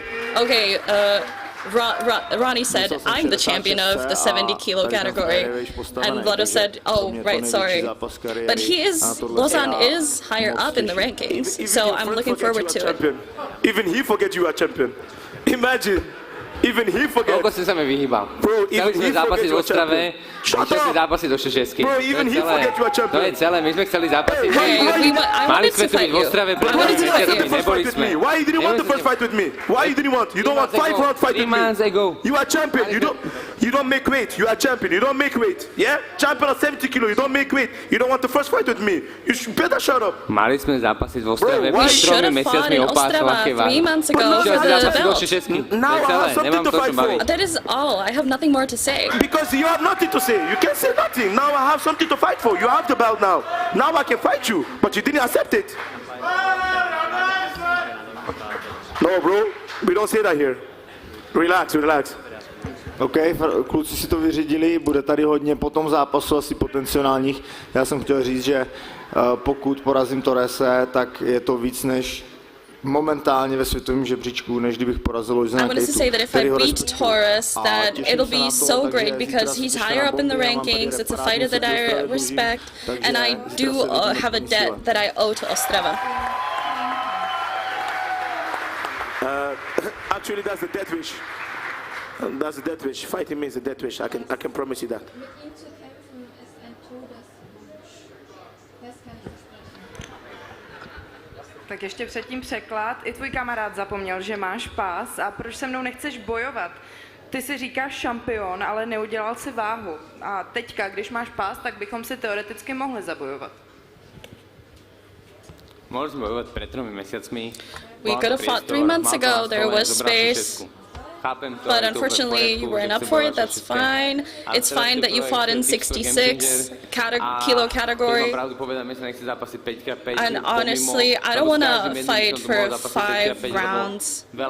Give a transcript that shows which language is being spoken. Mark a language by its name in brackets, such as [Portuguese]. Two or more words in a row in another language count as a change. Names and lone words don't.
[English] Okay, Ronnie said, I'm the champion of the 70 kilo category. And Vlado said, oh, right, sorry. But Lozan is higher up in the rankings, so I'm looking forward to it. Even he forget you are champion. Imagine. Even he forget. [Slovak] Koľko si sa mi vyhýbal. Chceli sme zápasiť v Ostrave, išiel si zápasiť do Šešiesky. To je celé, my sme chceli zápasiť. Mali sme tu byť v Ostrave, pretože neboli sme. [English] Why you didn't want the first fight with me? Why you didn't want? You don't want 5 round fight with me. 3 months ago. You are champion. You don't make weight. You are champion. You don't make weight. Yeah? Champion of 70 kilo. You don't make weight. You don't want the first fight with me. You should better shut up. [Slovak] Mali sme zápasiť v Ostrave. [English] We should have fought in Ostrava 3 months ago for the belt. Now I have something to fight for. That is all. I have nothing more to say. Because you have nothing to say. You can't say nothing. Now I have something to fight for. You have the belt now. Now I can fight you. But you didn't accept it. No, bro. We don't say that here. Relax, relax. [Czech] OK, kluci si to vyřídili, bude tady hodně po tom zápasu asi potenciálních. Já jsem chtěl říct, že pokud porazím Torrese, tak je to víc než momentálně ve světovém žebříčku, než kdybych porazil Lojzena Kejtu. [English] I wanted to say that if I beat Torres, that it'll be so great because he's higher up in the rankings. It's a fighter that I respect, and I do have a debt that I owe to Ostrava. Actually, that's the death wish. That's the death wish. Fighting me is a death wish. I can promise you that. [Czech] Tak ještě předtím překlad. I tvůj kamarád zapomněl, že máš pás a proč se mnou nechceš bojovat? Ty si říkáš šampion, ale neudělal si váhu. A teďka, když máš pás, tak bychom si teoreticky mohli zabojovat. Mohli jsme bojovat před 3 měsíci. [English] We could have fought 3 months ago. There was space. But unfortunately, you weren't up for it. That's fine. It's fine that you fought in 66 kilo category. And honestly, I don't want to fight for 5 rounds.